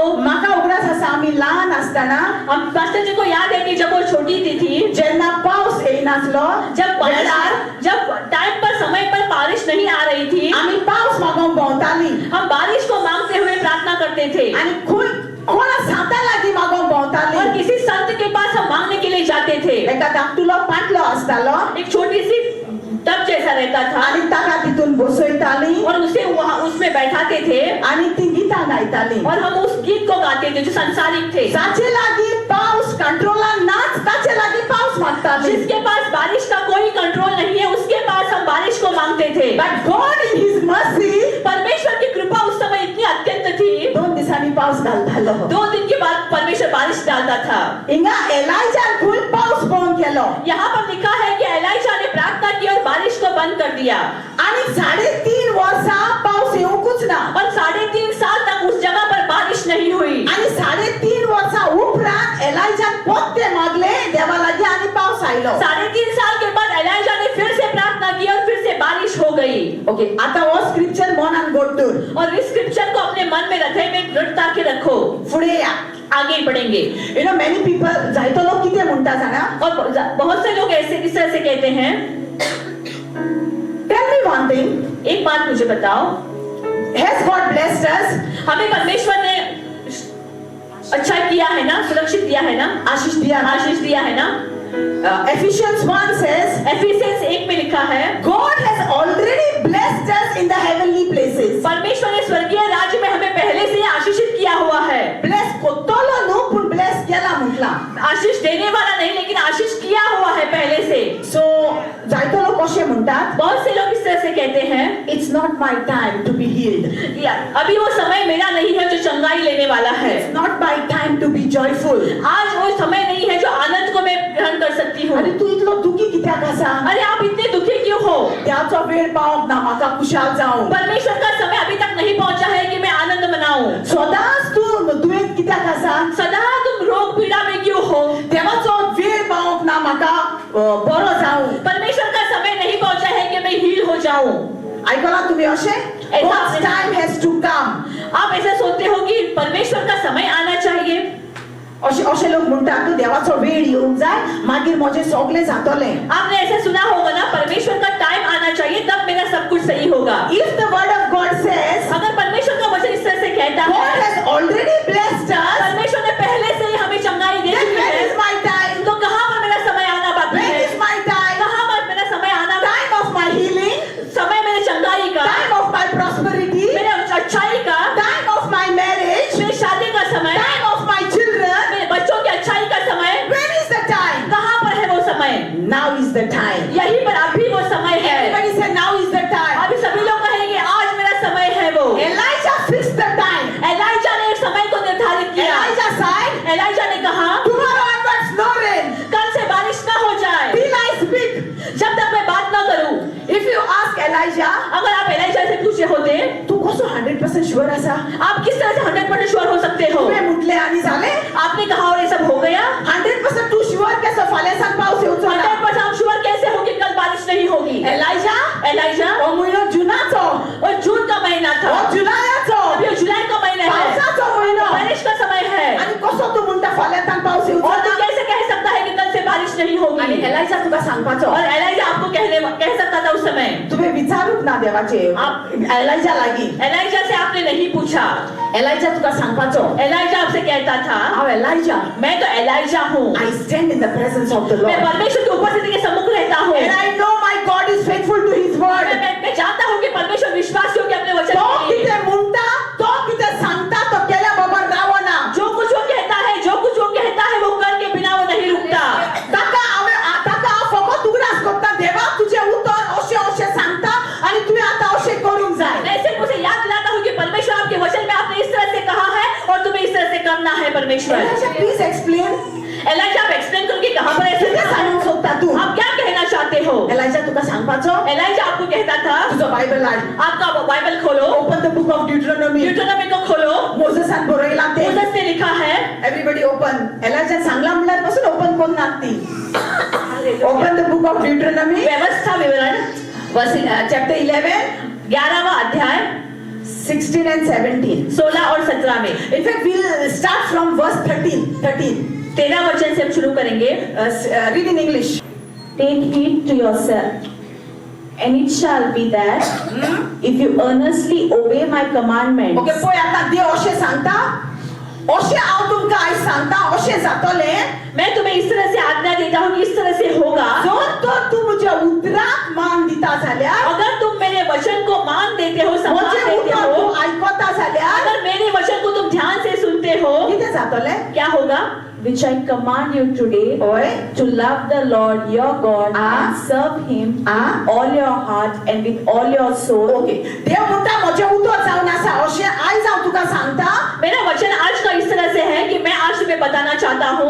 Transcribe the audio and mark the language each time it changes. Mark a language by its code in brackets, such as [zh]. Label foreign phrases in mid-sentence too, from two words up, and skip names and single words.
[kok] म्हाका उगडास आसा आमी ल्हान आसतना [hi] हम पास्टर जी को याद है कि जब वो छोटी थी [kok] जेन्ना पावस येयनासलो [hi] जब टाइम पर समय पर बारिश नहीं आ रही थी, [kok] आमी पावस मागोंक भोंवतालीं. [hi] हम बारिश को मांगते हुए प्रार्थना करते थे. [kok] आनी कोणा साता लागीं मागोंक [hi] और [kok] भोंवतालीं. [hi] किसी संत के पास हम मांगने के लिए जाते थे. [kok] एका धाकटुलो पाटलो आसतालो [hi] एक छोटी सी टब जैसा रहता था [kok] आनी ताका तितून बसयतालीं [hi] और उसे वहाँ उसमें बैठाते थे [kok] आनी ती गितां गायतालीं. [hi] और हम उस गीत को गाते थे जो सांसारिक थे. [kok] जाचे लागीं पावस कंट्रोलान नाच ताचे लागीं पावस मागतालीं. [hi] जिसके पास बारिश का कोई कंट्रोल नहीं है उसके पास हम बारिश को मांगते थे. [en] But God in His mercy [hi] परमेश्वर की कृपा उस समय इतनी अत्यंत थी. [kok] 2 दिसांनी पावस घालतालो. [hi] 2 दिन के बाद परमेश्वर बारिश डालता था. [kok] हिंगा एलायजान फुल पावस बंद केलो. [hi] यहाँ पर लिखा है कि एलाइजा ने प्रार्थना की और बारिश को बंद कर दिया. [kok] आनी 3.5 वर्षा पावस येवंकूच ना. [hi] और 3.5 साल तक उस जगह पर बारिश नहीं हुई. [kok] आनी 3.5 वर्षा उपरांत एलायजान पोत्ते मागले देवा लागीं आनी पावस आयलो. [hi] 3.5 साल के बाद एलाइजा ने फिर से प्रार्थना की और फिर से बारिश हो गई. [kok] ओके, आता वो स्क्रिप्चर मनान गोडून [hi] और इस स्क्रिप्चर को अपने मन में हृदय में दृढ़ता के रखो. [kok] फुडे या. [hi] आगे बढ़ेंगे. [en] You know many people [kok] जायतो लोक कितें म्हणटा जाणा. [hi] और बहुत से लोग ऐसे इस तरह से कहते हैं. [en] Tell me one thing. [hi] एक बात मुझे बताओ. [en] Has God blessed us? [hi] हमें परमेश्वर ने अच्छा किया है ना, सुरक्षित दिया है ना, आशीष दिया ना. आशीष दिया है ना. [en] Ephesians 1 says, [hi] एफिसियंस 1 में लिखा है, [en] God has already blessed us in the heavenly places. [hi] परमेश्वर ने स्वर्गीय राज्य में हमें पहले से ही आशीषित किया हुआ है। [kok] Bless कोतोलो नो पण bless केला म्हटला. [hi] आशीष देने वाला नहीं, लेकिन आशीष किया हुआ है पहले से। [kok] So जायतो लोक कशे म्हणतात, [hi] बहुत से लोग इस तरह से कहते हैं, [en] it's not my time to be healed. [hi] अभी वो समय मेरा नहीं है जो चंगाई लेने वाला है। [en] It's not my time to be joyful. [hi] आज वो समय नहीं है जो आनंद को मैं ग्रहण कर सकती हूँ। [kok] अरे तू इतलो दुखी कित्याक आसा? [hi] अरे आप इतने दुखी क्यों हो? [kok] देवाचो वेळ पावक ना म्हाका खुशाल जावं. [hi] परमेश्वर का समय अभी तक नहीं पहुंचा है कि मैं आनंद मनाऊं। [kok] सदांच तू दुयेंत कित्याक आसा? [hi] सदा तुम रोग पीड़ा में क्यों हो? [kok] देवाचो वेळ पावक ना म्हाका बरो जावं. [hi] परमेश्वर का समय नहीं पहुंचा है कि मैं हील हो जाऊं। [kok] ऐकला तुम्ही अशे? [en] God's time has to come. [hi] आप ऐसा सोचते हो कि परमेश्वर का समय आना चाहिए? [kok] अशे अशे लोक म्हणतात तू देवाचो वेळ येवंक जाय मागीर म्हजें सगळें जातलें. [hi] आपने ऐसा सुना होगा ना, परमेश्वर का टाइम आना चाहिए तब मेरा सब कुछ सही होगा। [en] If the word of God says [hi] अगर परमेश्वर का वचन इस तरह से कहता [en] God [hi] है, [en] has already blessed us, [hi] परमेश्वर ने पहले से ही हमें चंगाई दे [en] then [hi] दी [en] when is [hi] है, [en] my time? [hi] तो कहाँ पर मेरा समय आना बाकी [en] When [hi] है? [en] is my time? [hi] कहाँ पर मेरा समय आना? [en] Time of my healing, [hi] समय मेरे चंगाई का, [en] time of my prosperity, [hi] मेरे अच्छाई का, [en] time of my marriage, [hi] मेरे शादी का समय, [en] time of my children. [hi] मेरे बच्चों की अच्छाई का समय, [en] When is the time? [hi] कहाँ पर है वो समय? [en] Now is the time. [hi] यहीं पर अभी वो समय है। [en] Everybody say now is the time. [hi] अभी सभी लोग कहेंगे आज मेरा समय है वो। [en] Elijah fixed the time. [hi] एलाइजा ने समय को निर्धारित किया। [en] Elijah said, [hi] एलाइजा ने कहा, [en] tomorrow onwards no rain [hi] कल से बारिश ना हो जाए [en] till I speak. [hi] जब तक मैं बात ना करूं। [en] If you ask Elijah, [hi] अगर आप एलाइजा से पूछे होते, [kok] तू कसो 100% sure आसा? [hi] आप किस तरह से 100% श्योर हो सकते हो? [kok] तुवें म्हटले आनी जाले? [hi] आपने कहा और ये सब हो गया। [kok] 100% तू sure कसो फाल्यां सांग पावस येवचो ना? [hi] 100% आप श्योर कैसे हो कि कल बारिश नहीं होगी? [kok] Elijah, [hi] एलाइजा, [kok] ओ म्हयनो जुनाचो, [hi] और जून का महीना था, [kok] ओ जुलायाचो, [hi] अभी जुलाई का महीना है, [kok] पावसाचो म्हयनो. [hi] बारिश का समय है। [kok] आनी कसो तू म्हणटा फाल्यां सांग पावस येवचो [hi] और तू [kok] ना? [hi] कैसे कह सकता है कि कल से बारिश नहीं [kok] आनी [hi] होगी? [kok] Elijah तुका सांगपाचो. [hi] और एलाइजा आपको कह सकता था उस समय। [kok] तुवें विचारूक ना देवाचे. [hi] आप [kok] Elijah लागी. [hi] एलाइजा से आपने नहीं पूछा। [kok] Elijah तुका सांगपाचो. [hi] एलाइजा आपसे कहता था, [kok] हांव Elijah. [hi] मैं तो एलाइजा हूँ, [en] I stand in the presence of the [hi] मैं [en] Lord. [hi] परमेश्वर के उपस्थिति के सम्मुख रहता हूँ। [en] And I know my God is faithful to his word. [hi] मैं जानता हूँ कि परमेश्वर विश्वासी होकर अपने वचन [kok] तो [hi] के लिए [kok] कितें म्हणटा, तो कितें सांगता तो केल्या बरोबर रावना. [hi] जो कुछ वो कहता है, जो कुछ वो कहता है वो करके बिना वो नहीं रुकता। [kok] ताका हांव फकत उगडास करता, देवा तुझे उतर अशें अशें सांगता आनी तुवें आतां अशें करूंक जाय. [hi] मैं सिर्फ उसे याद दिलाता हूँ कि परमेश्वर आपके वचन में आपने इस तरह से कहा है और तुम्हें इस तरह से करना है। परमेश्वर, [en] Elijah, please explain. [hi] एलाइजा आप एक्सप्लेन करो कि कहाँ पर ऐसा [kok] कितें [hi] था? [kok] सांगूंक सोदता तू? [hi] आप क्या कहना चाहते हो? [kok] Elijah तुका सांगपाचो, [hi] एलाइजा आपको कहता था, [kok] तुजो बायबल हाड. [hi] आपका बाइबल खोलो, [en] Open the book of Deuteronomy. [hi] ड्यूटोनॉमी को खोलो। [kok] मोसेसान बरयलां तें. [hi] मोसेस ने लिखा है, [en] Everybody open. [kok] Elijah सांगला म्हणल्यार पासून ओपन कोण नात ती. [en] Open the book of Deuteronomy. [hi] व्यवस्था विवरण [en] Chapter 11, [hi] 11वां अध्याय [en] 16 and 17. [hi] 16 और 17 में। [en] In fact, we'll start from verse 13. [hi] 13 वचन से हम शुरू करेंगे। [en] Read in English. Take heed to yourself, and it shall be that if you earnestly obey my commandments [kok] Okay, पळय आतां देव अशें सांगता, अशें हांव तुमकां आयज सांगता, अशें जातलें. [hi] मैं तुम्हें इस तरह से आज्ञा देता हूँ कि इस तरह से होगा। [kok] जर तर तूं म्हज्या उतराक मान दिता जाल्यार, [hi] अगर तुम मेरे वचन को मान देते हो, सम्मान [kok] म्हजें [hi] देते [kok] उतर [hi] हो, [kok] तूं आयकता जाल्यार [hi] अगर मेरे वचन को तुम ध्यान से सुनते हो, [kok] कितें जातलें? [hi] क्या होगा? [en] which I command you today, [kok] होय. [en] to love the Lord your God Ah. and serve him Ah. all your heart and with all your soul. [kok] ओके. देव म्हणटा म्हजें उतर जावन आसा, अशें आयज हांव तुका सांगता. [hi] मेरा वचन आज का इस तरह से है कि मैं आज तुम्हें बताना चाहता हूँ,